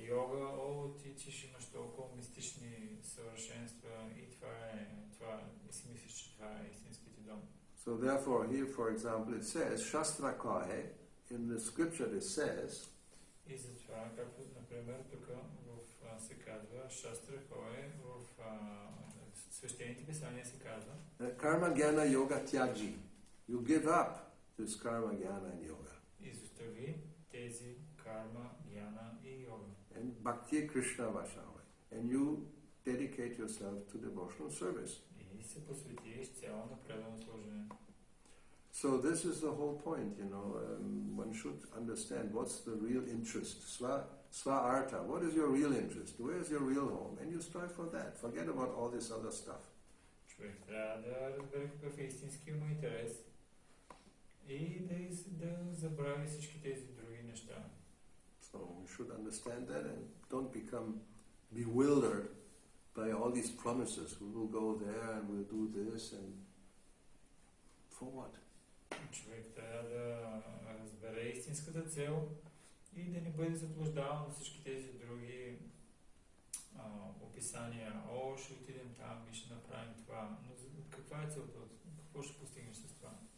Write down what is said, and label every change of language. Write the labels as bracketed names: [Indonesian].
[Bulgarian] Йога, ти ще имаш толкова мистични съвършенства и това и си мислиш, че това е истинските дом. [English] So therefore, here, for example, it says, [Bangla] Shastra kahe, [English] in the scripture it says, [Bulgarian] И затова, както, например, тук се казва, [Bangla] Шастра Кое, [Bulgarian] в свещените писания се казва, [Bangla] Karma Jnana Yoga Tyaji. [English] You give up this Karma Jnana and Yoga. [Bulgarian] изостави тези карма, гьяна и йога. [Bangla] And Bhakti Krishna Vashava. [English] And you dedicate yourself to devotional service. [Bulgarian] И се посветиш цяло на преданно служение. [English] So this is the whole point, you know. One should understand what's the real interest. [Sanskrit] Sva artha. [English] What is your real interest? Where is your real home? And you strive for that. Forget about all this other stuff. [Bulgarian] Човек трябва да разбере какъв е истинския му интерес и да забрави всички тези други неща. [English] So we should understand that and don't become bewildered by all these promises. We will go there and we'll do this and for what? [Bulgarian] Човек трябва да разбере истинската цел и да не бъде заблуждаван от всички тези други описания. О, ще отидем там и ще направим това. Но каква е целта? Какво ще постигнеш с това?